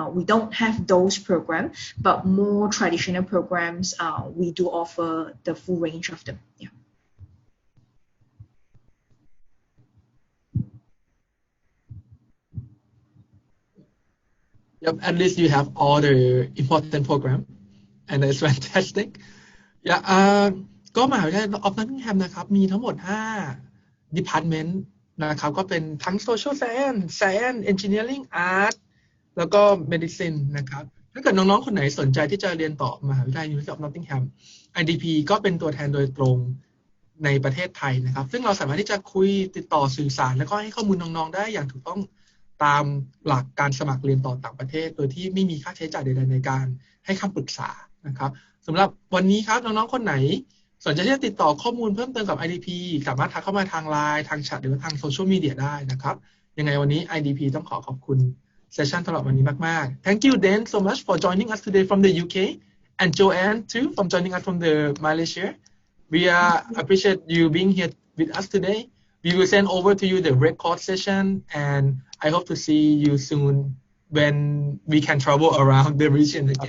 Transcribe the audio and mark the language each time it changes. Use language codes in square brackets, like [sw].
[en] We don't have those programs, but more traditional programs, we do offer the full range of them. Yeah. Yep, at least you have all the important program, and it's fantastic. [th] Yeah, ก็มหาวิทยาลัยออฟนอตติงแฮมนะครับมีทั้งหมด5 department นะครับก็เป็นทั้ง social science, engineering, art แล้วก็ medicine นะครับถ้าเกิดน้องๆคนไหนสนใจที่จะเรียนต่อมหาวิทยาลัย University of Nottingham IDP ก็เป็นตัวแทนโดยตรง ในประเทศไทยนะครับซึ่งเราสามารถที่จะคุยติดต่อสื่อสารแล้วก็ให้ข้อมูลน้องๆได้อย่างถูกต้องตามหลักการสมัครเรียนต่อต่างประเทศโดยที่ไม่มีค่าใช้จ่ายใดๆในการให้คำปรึกษานะครับสำหรับวันนี้ครับน้องๆคนไหนสนใจที่จะติดต่อข้อมูลเพิ่มเติมกับ IDP สามารถทักเข้ามาทาง LINE ทางแชทหรือว่าทางโซเชียลมีเดียได้นะครับยังไงวันนี้ IDP ต้องขอบคุณเซสชั่นสำหรับวันนี้มากๆ Thank you Dan so much for joining us today from the UK and Joanne too from joining us from the Malaysia. [en] We appreciate you being here with us today. We will send over to you the record session and I hope to see you soon when we can travel around the region again.